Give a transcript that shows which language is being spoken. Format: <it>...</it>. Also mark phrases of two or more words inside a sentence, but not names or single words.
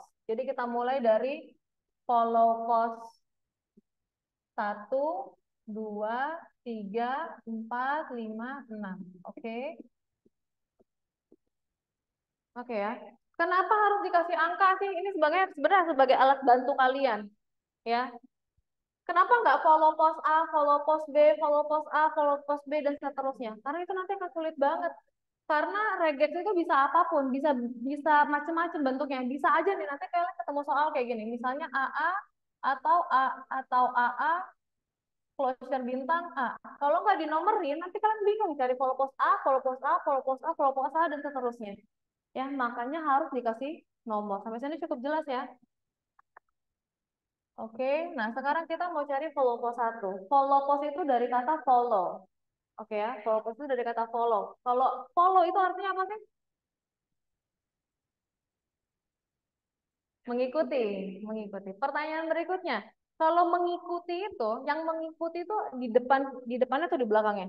<id>Jadi kita mulai dari</id> <en>follow post</en> <id>1, 2, 3, 4, 5, 6. Oke. Oke ya. Kenapa harus dikasih angka sih? Ini sebenarnya sebagai alat bantu kalian. Ya. Kenapa nggak</id> <en>follow post</en> <id>A,</id> <en>follow post</en> <id>B,</id> <en>follow post</en> <id>A,</id> <en>follow post</en> <id>B, dan seterusnya? Karena itu nanti akan sulit banget. Karena regex itu bisa apapun, bisa bisa macam-macam bentuknya. Bisa aja nih nanti kalian ketemu soal kayak gini, misalnya AA atau AA closure bintang A. Kalau nggak dinomerin, nanti kalian bingung cari</id> <en>follow post</en> <id>A,</id> <en>follow post</en> <id>A,</id> <en>follow post</en> <id>A,</id> <en>follow post</en> <id>A, dan seterusnya. Ya, makanya harus dikasih nomor. Sampai sini cukup jelas ya. Oke, nah sekarang kita mau cari</id> <en>follow post</en> <id>1.</id> <en>Follow post</en> <id>itu dari kata follow. Oke ya,</id> <en>follow post</en> <id>itu dari kata follow. Kalau follow itu artinya apa sih? Mengikuti, mengikuti. Pertanyaan berikutnya, kalau mengikuti itu, yang mengikuti itu di depannya atau di belakangnya?</id>